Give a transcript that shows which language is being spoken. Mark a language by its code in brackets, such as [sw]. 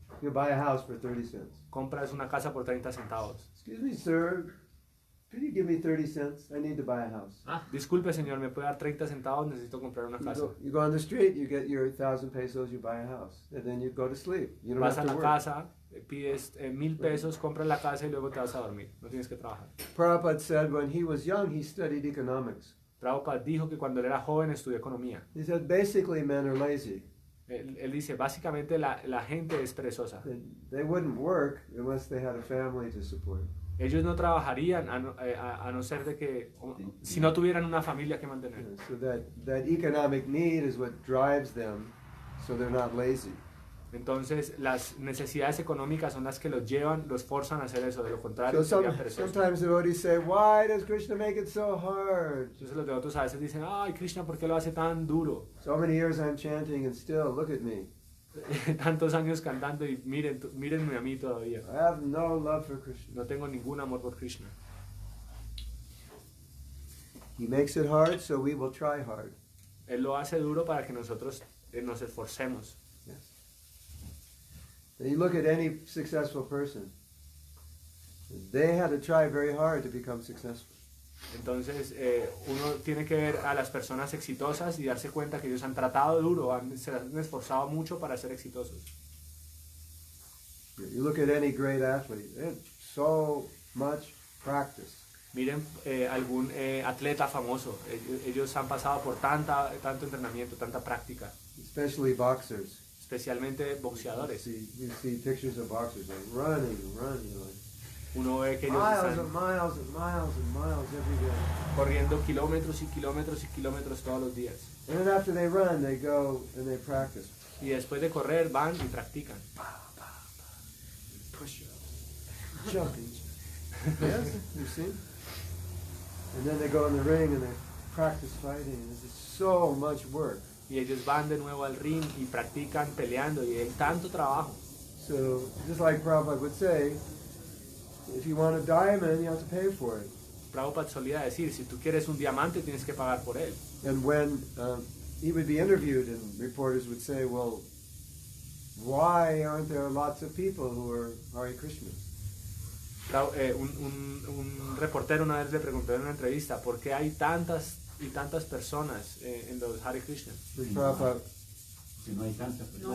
[en] You buy a house for 30 cents. [es] Compras una casa por 30 centavos. [en] Excuse me, sir. Could you give me 30 cents? I need to buy a house. [es] Disculpe, señor, ¿me puede dar 30 centavos? Necesito comprar una casa. [en] You go on the street, you get your 1,000 pesos, you buy a house. And then you go to sleep. You don't [es] Vas a [en] have to work. [es] casa, pides 1,000 pesos, compras la casa y luego te vas a dormir. No tienes que trabajar. [en] Prabhupada said when he was young, he studied economics. [es] Prabhupada dijo que cuando él era joven estudió economía. [en] He said basically men are lazy. [es] Él dice, básicamente la gente es perezosa. [en] They wouldn't work unless they had a family to support. [es] Ellos no trabajarían a no ser de que, si no tuvieran una familia que mantener. [en] Yeah, so that economic need is what drives them, so they're not lazy. [es] Entonces, las necesidades económicas son las que los llevan, los forzan a hacer eso. De lo contrario, [en] So [es] serían perezosos. [en] sometimes devotees say, why does Krishna make it so hard? [es] Entonces los devotos a veces dicen, ay, Krishna, ¿por qué lo hace tan duro? [en] So many years I'm chanting and still, look at me. [es] Tantos años cantando y mírenme a mí todavía. [en] I have no love for Krishna. [es] No tengo ningún amor por Krishna. [en] He makes it hard, so we will try hard. [es] Él lo hace duro para que nosotros nos esforcemos. [en] Yes. And you look at any successful person. They had to try very hard to become successful. [es] Entonces, uno tiene que ver a las personas exitosas y darse cuenta que ellos han tratado duro, se han esforzado mucho para ser exitosos. [en] You look at any great athlete, they had so much practice. [es] Miren algún atleta famoso, ellos han pasado por tanto entrenamiento, tanta práctica. [en] Especially boxers. [es] Especialmente boxeadores. [en] You see pictures of boxers like running, like [es] uno ve que ellos [en] miles [es] están [en] and miles and miles and miles every day. [es] corriendo kilómetros y kilómetros y kilómetros todos los días. [en] And then after they run, they go and they practice. [es] Y después de correr van y practican. [en] Push up, jumping. Yes, you see? And then they go in the ring and they practice fighting. It's just so much work. [es] Y ellos van de nuevo al ring y practican peleando y hay tanto trabajo. [en] So just like Prabhupada would say, if you want a diamond, you have to pay for it. [es] Prabhupada solía decir, si tú quieres un diamante tienes que pagar por él. [en] And when he would be interviewed and reporters would say, well, why aren't there lots of people who are Hare Krishna? [es] Un reportero una vez le preguntó en una entrevista, ¿por qué hay tantas y tantas personas en los Hare Krishna? [en] Prabhupada, [es] Si no hay tantas personas.